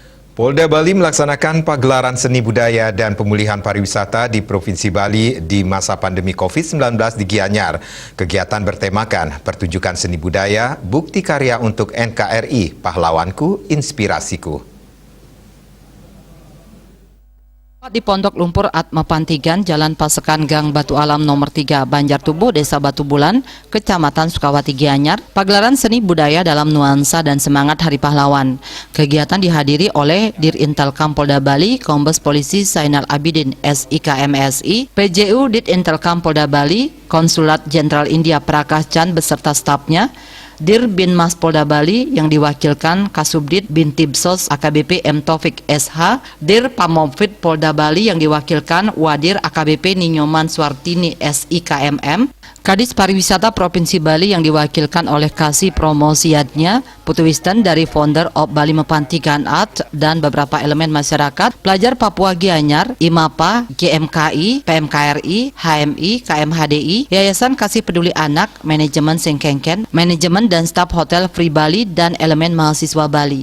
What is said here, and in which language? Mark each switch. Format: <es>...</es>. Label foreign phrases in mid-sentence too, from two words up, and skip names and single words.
<id>Polda Bali melaksanakan pagelaran seni budaya dan pemulihan pariwisata di Provinsi Bali di masa pandemi COVID-19 di Gianyar. Kegiatan bertemakan pertunjukan seni budaya, bukti karya untuk NKRI, pahlawanku, inspirasiku. Di Pondok Lumpur Atma Pantigan, Jalan Pasekan Gang Batu Alam nomor 3, Banjartubuh, Desa Batu Bulan, Kecamatan Sukawati Gianyar, pagelaran seni budaya dalam nuansa dan semangat Hari Pahlawan. Kegiatan dihadiri oleh Dirintelkam Polda Bali, Kombes Polisi Zainal Abidin SIK MSI, PJU Dirintelkam Polda Bali, Konsulat Jenderal India Prakash Chan beserta stafnya, Dir Binmas Polda Bali yang diwakilkan Kasubdit Bintibsos AKBP M Taufik SH, Dir Pamomfit Polda Bali yang diwakilkan Wadir AKBP Ninyoman Suartini SIKMM, Kadis Pariwisata Provinsi Bali yang diwakilkan oleh Kasih Promosiatnya, Putu Wisten dari</id> <en>founder of</en> <id>Bali Mepantigan Art dan beberapa elemen masyarakat, pelajar Papua Gianyar, IMAPA, GMKI, PMKRI, HMI, KMHDI, Yayasan Kasih Peduli Anak, Manajemen Sengkengken, Manajemen dan staf Hotel Free Bali dan elemen mahasiswa Bali.</id>